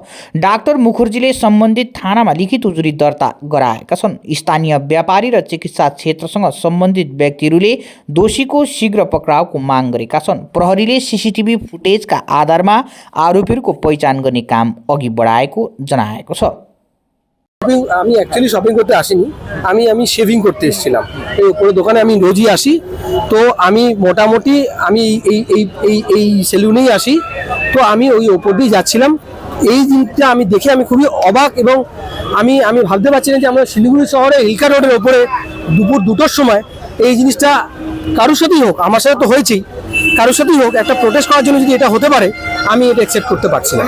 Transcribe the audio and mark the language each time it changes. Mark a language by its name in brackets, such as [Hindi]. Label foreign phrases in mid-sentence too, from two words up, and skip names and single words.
[Nepali] डाक्टर मुखर्जीले सम्बन्धित थानामा लिखित उजुरी दर्ता गराएका छन्। स्थानीय व्यापारी र चिकित्सा क्षेत्रसँग सम्बन्धित व्यक्तिहरूले दोषीको शीघ्र पक्राउको माग गरेका छन्। प्रहरीले सीसीटीभी फुटेजका आधारमा आरोपीहरूको पहिचान गर्ने काम अघि बढाएको जनाएको छ। [Bangla] আমি অ্যাকচুয়ালি শপিং করতে আসিনি, আমি শেভিং করতে এসেছিলাম। এই উপরে দোকানে আমি রোজই আসি, তো আমি মোটামুটি আমি এই সেলুনেই আসি, তো আমি ওই ওপর দিয়ে যাচ্ছিলাম। এই জিনিসটা আমি দেখে আমি খুবই অবাক এবং আমি ভাবতে পারছি না যে আমরা শিলিগুড়ি শহরে হিলকা রোডের ওপরে দুপুর 2টোর সময় এই জিনিসটা কারোর সাথেই হোক, আমার সাথে তো হয়েছেই, কারোর সাথেই হোক একটা প্রোটেস্ট করার জন্য যদি এটা হতে পারে আমি এটা অ্যাকসেপ্ট করতে পারছি না।